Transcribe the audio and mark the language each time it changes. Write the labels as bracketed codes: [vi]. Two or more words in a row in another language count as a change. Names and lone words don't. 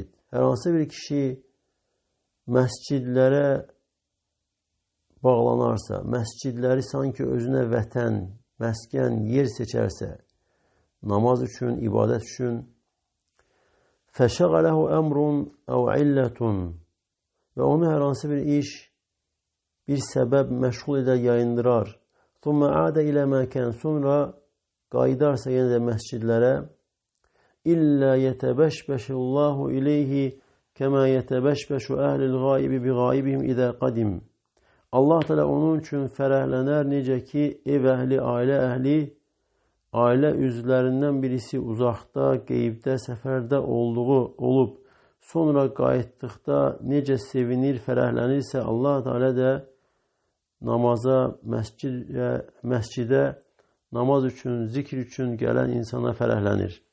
[az] Hər hansı bir kişi məscidlərə bağlanarsa, məscidləri sanki özünə vətən, məskən, yer seçərsə, namaz üçün, ibadət üçün, [ar] فشغله أمر أو علة [az] və onu hər hansı bir iş, bir səbəb məşğul edər, yayındırar. [ar] ثُمَّ عَادَ إِلَى مَا كَانَ [az] Sonra qayıdarsa yenə də məscidlərə [ar] إِلَّا يَتَبَشْبَشُ اللّٰهُ إِلَيْهِ كَمَا يَتَبَشْبَشُ أَهْلِ الْغَائِبِ بِغَائِبِهِمْ إِذَا قَدِمْ [az] Allah Teala onun üçün fərəhlənər, necə ki, ev əhli, ailə üzvlərindən birisi uzaqda, qeybdə, səfərdə olub, sonra qayıtdıqda necə sevinir, fərəhlənirsə, Allah Teala da namaza, məscidə, namaz üçün, zikr üçün gələn insana fərəhlənir.